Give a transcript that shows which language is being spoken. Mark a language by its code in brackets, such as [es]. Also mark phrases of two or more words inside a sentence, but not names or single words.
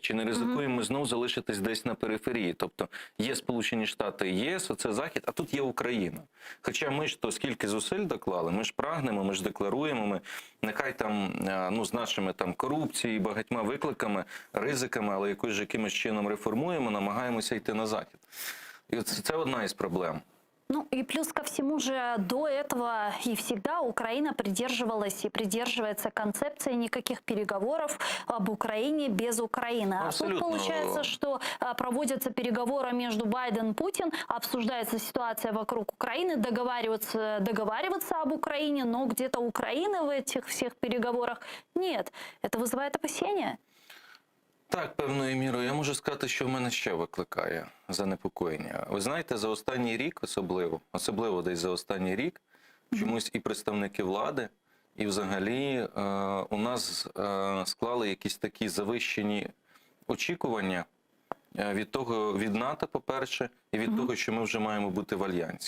[uk] Чи не ризикуємо ми знову залишитись десь на периферії? Тобто є Сполучені Штати, ЄС, оце Захід, а тут є Україна. Хоча ми ж то скільки зусиль доклали, ми ж прагнемо, ми ж декларуємо, ми нехай там з нашими там корупцією, багатьма викликами, ризиками, але якимось чином реформуємо, намагаємося йти на Захід. І це одна із проблем. [ru] Ну и плюс ко всему же до этого и всегда Украина придерживалась и придерживается концепции никаких переговоров об Украине без Украины. Абсолютно. А тут получается, что проводятся переговоры между Байден и Путин, обсуждается ситуация вокруг Украины, договариваться об Украине, но где-то Украины в этих всех переговорах нет. Это вызывает опасения? [uk] Так, певною мірою. Я можу сказати, що в мене ще викликає занепокоєння. Ви знаєте, за останній рік особливо десь за останній рік, чомусь і представники влади, і взагалі у нас склали якісь такі завищені очікування від НАТО, по-перше, і від того, що ми вже маємо бути в Альянсі.